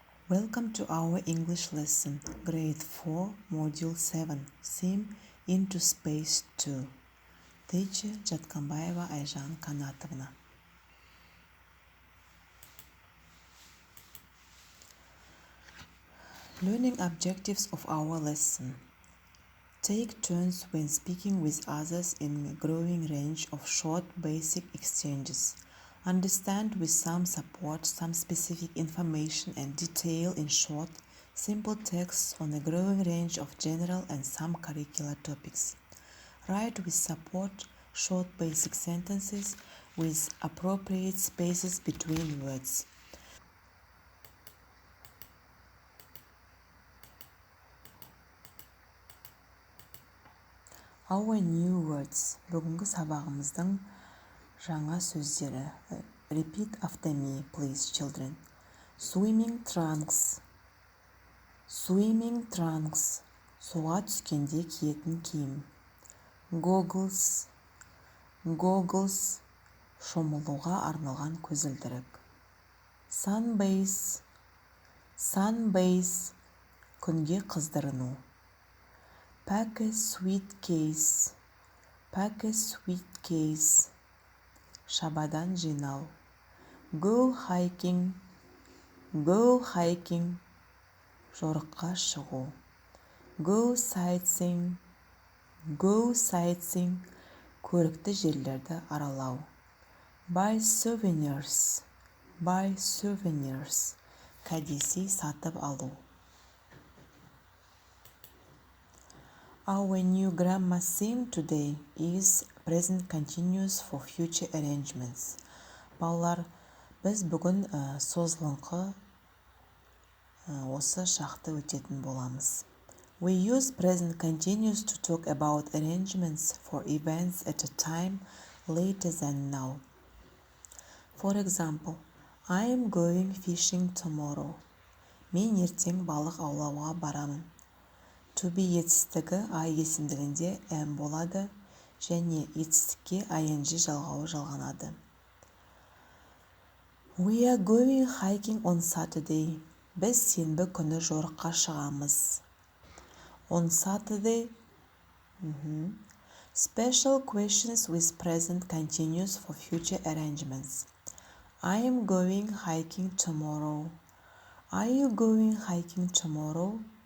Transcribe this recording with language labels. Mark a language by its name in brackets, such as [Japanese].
[English] Welcome to our English lesson, Grade 4, Module 7, Sim into Space 2. Teacher Джатканбаева Айжан Канатовна. Learning objectives of our lesson. Take turns when speaking with others in a growing range of short basic exchanges. Understand with some support some specific information and detail in short, simple texts on a growing range of general and some curricular topics. Write with support short basic sentences with appropriate spaces between words. Our new words. [Kazakh] Бүгінгі сабағымыздың жаңа сөздері. [English] Repeat after me, please, children. Swimming trunks. Swimming trunks. [Kazakh] Суға түскенде киетін киім. [English] Goggles. Goggles. [Kazakh] Шомылуға арналған көзілдірік. [English] Sunbase. Sunbase. [Kazakh] Күнге қыздырыну. [English] Pack a suitcase. Pack a suitcase. [Kazakh] Шабадан жинау. [English] Go hiking. Go hiking. [Kazakh] Жорыққа шығу. [English] Go sightseeing. Go sightseeing. [Kazakh] Көрікті жерлерді аралау. [English] Buy souvenirs. Buy souvenirs. [Kazakh] Кәдесый сатып алу. [English] Our new grammar theme today is present continuous for future arrangements. [Kazakh] Балалар, біз бүгін созылыңқы осы шақты өтетін боламыз. [English] We use present continuous to talk about arrangements for events at a time later than now. For example, I am going fishing tomorrow. [Kazakh] Мен ертең балық аулауға барамын. To be етістігі I есімдігінде am болады және етістікке ing жалғауы жалғанады. [English] We are going hiking on Saturday. [Kazakh] Біз сенбі күні жорыққа шығамыз. [English] On Saturday. Special questions with present continuous for future arrangements. I am going hiking tomorrow. Are you going hiking tomorrow?